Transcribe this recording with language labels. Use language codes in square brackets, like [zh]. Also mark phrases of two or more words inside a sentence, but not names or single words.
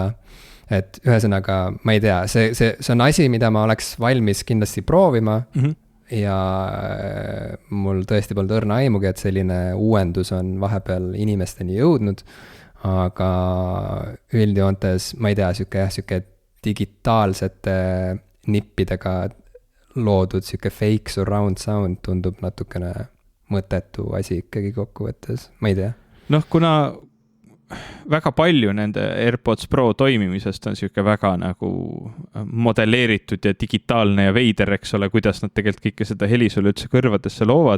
[et] Et ühesõnaga, ma ei tea, see on asi, mida ma oleks valmis kindlasti proovima ja mul tõesti polnud õrna aimugi, et selline uuendus on vahepeal inimesteni jõudnud, aga üldjoontes, ma ei tea, siuke digitaalsete nippidega loodud siuke [en] fake surround sound [et] tundub natukene mõttetu asi ikkagi kokkuvõttes, ma ei tea. Kuna väga palju nende AirPods Pro toimimisest on siuke väga nagu modelleeritud ja digitaalne ja veider, eks ole, kuidas nad tegelikult kõike seda heli sulle üldse kõrvadesse loovad.